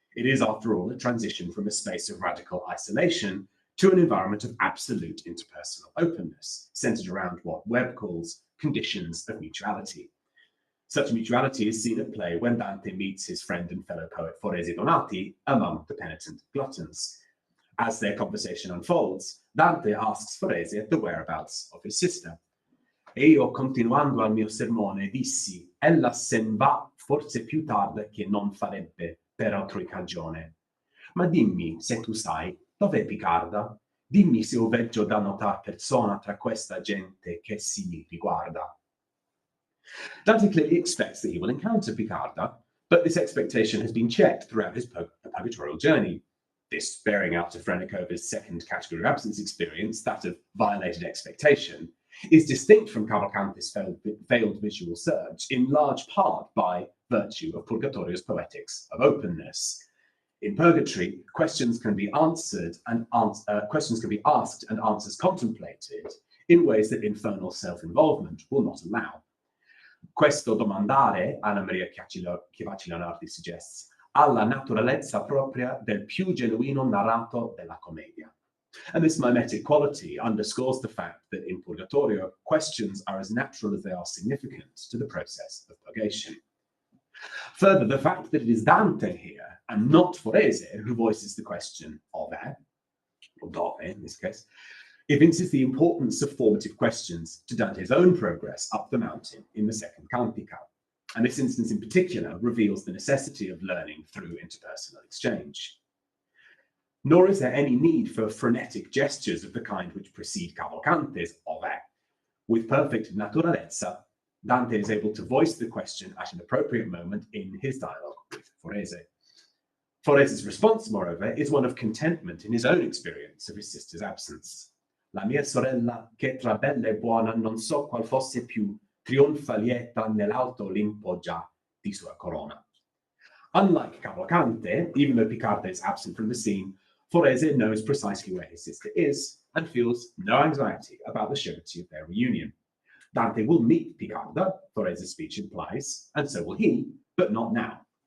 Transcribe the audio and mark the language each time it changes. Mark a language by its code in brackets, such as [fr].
[en] It is, after all, a transition from a space of radical isolation to an environment of absolute interpersonal openness, centered around what Webb calls conditions of mutuality. Such mutuality is seen at play when Dante meets his friend and fellow poet Forese Donati among the penitent gluttons. As their conversation unfolds, Dante asks Forese the whereabouts of his sister. [it] E io, continuando al mio sermone, dissi, ella sen va forse più tardi che non farebbe per altrui cagione. Ma dimmi, se tu sai, dov'è Picarda? Dimmi se ho veggio da notar persona tra questa gente che si riguarda. [en] Dante clearly expects that he will encounter Picarda, but this expectation has been checked throughout his purgatorial journey. This bearing out of Frenicova's second category of absence experience, that of violated expectation, is distinct from Cavalcante's failed visual surge, in large part by virtue of Purgatorio's poetics of openness. In Purgatory, questions can be asked and answers contemplated in ways that infernal self-involvement will not allow. [it] Questo domandare, Anna Maria Chiavaci-Leonardi [en] suggests, [it] alla naturalezza propria del più genuino narrato della commedia. [en] And this mimetic quality underscores the fact that in Purgatorio, questions are as natural as they are significant to the process of purgation. Further, the fact that it is Dante here, and not Forese, who voices the question ove, or dove in this case, evinces the importance of formative questions to Dante's own progress up the mountain in the second Cantica. And this instance in particular reveals the necessity of learning through interpersonal exchange. Nor is there any need for frenetic gestures of the kind which precede Cavalcante's ove. With perfect naturalezza, Dante is able to voice the question at an appropriate moment in his dialogue with Forese. Forese's response, moreover, is one of contentment in his own experience of his sister's absence. [it] La mia sorella, che tra bella e buona non so qual fosse più, trionfa lieta nell'alto Olimpo già di sua corona. [en] Unlike Cavalcante, even though Picarda is absent from the scene, Forese knows precisely where his sister is and feels no anxiety about the surety of their reunion. Dante will meet Picarda, Forese's speech implies, and so will he, but not now.